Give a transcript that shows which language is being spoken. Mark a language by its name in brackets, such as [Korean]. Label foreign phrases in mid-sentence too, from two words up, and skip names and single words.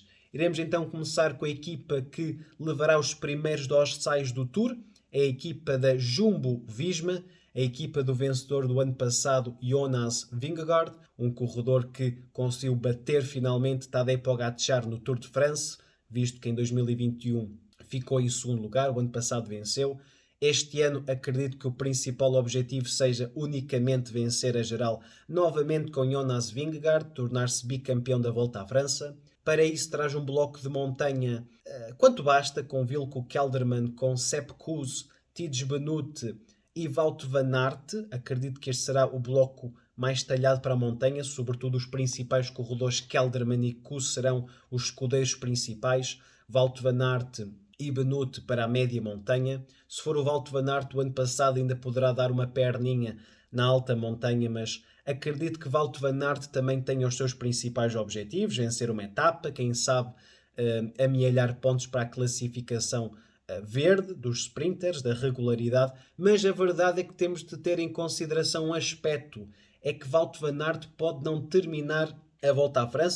[Portuguese] Iremos então começar com a equipa que levará os primeiros dorsais do Tour, é a equipa da Jumbo-Visma, a equipa do vencedor do ano passado, Jonas Vingegaard, um corredor que conseguiu bater finalmente Tadej Pogačar no Tour de France, visto que em 2021 ficou em segundo lugar, o ano passado venceu. Este ano acredito que o principal objetivo seja unicamente vencer a geral novamente com Jonas Vingegaard, tornar-se bicampeão da Volta à França. Para isso traz um bloco de montanha quanto basta, com Wilco Kelderman, com Sepp Kuss, Tijdje Benoot e Wout van Aert. Acredito que este será o bloco mais talhado para a montanha, sobretudo os principais corredores Kelderman e Kuss serão os escudeiros principais, Wout van Aert e Benoot para a média montanha. Se for o Wout van Aert, o ano passado ainda poderá dar uma perninha na alta montanha, mas acredito que Wout van Aert também tenha os seus principais objetivos, vencer uma etapa, quem sabe amealhar pontos para a classificação verde dos sprinters, da regularidade, mas a verdade é que temos de ter em consideração um aspecto, é que Wout van Aert pode não terminar a Volta à França.